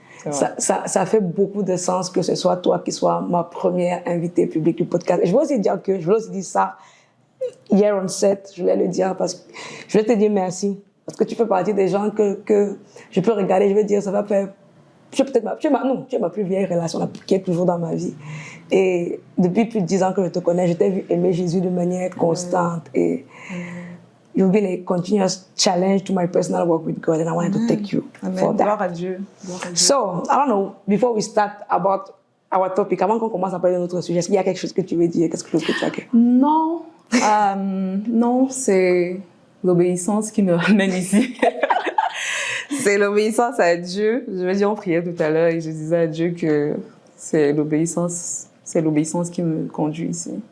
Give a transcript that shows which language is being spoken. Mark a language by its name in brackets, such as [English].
[French] Ça fait beaucoup de sens que ce soit toi qui sois ma première invitée publique du podcast. Et je veux aussi dire ça hier on set, je voulais le dire parce que je voulais te dire merci. Parce que tu fais partie des gens que je peux regarder, je vais dire, ça va faire... Tu es ma plus vieille relation qui est toujours dans ma vie. Et depuis plus de 10 ans que je te connais, je t'ai vu aimer Jésus de manière constante. [English] Et you've been a continuous challenge to my personal walk with God, and I wanted to take you for that. [French] Gloire à Dieu. [English] So, I don't know, before we start about our topic, [French] avant qu'on commence à parler de notre sujet, est-ce qu'il y a quelque chose que tu veux dire, quelque chose que tu as fait? Non, non, c'est l'obéissance qui me ramène ici. C'est l'obéissance à Dieu. Je veux dire, on priait tout à l'heure et je disais à Dieu que c'est l'obéissance qui me conduit ici.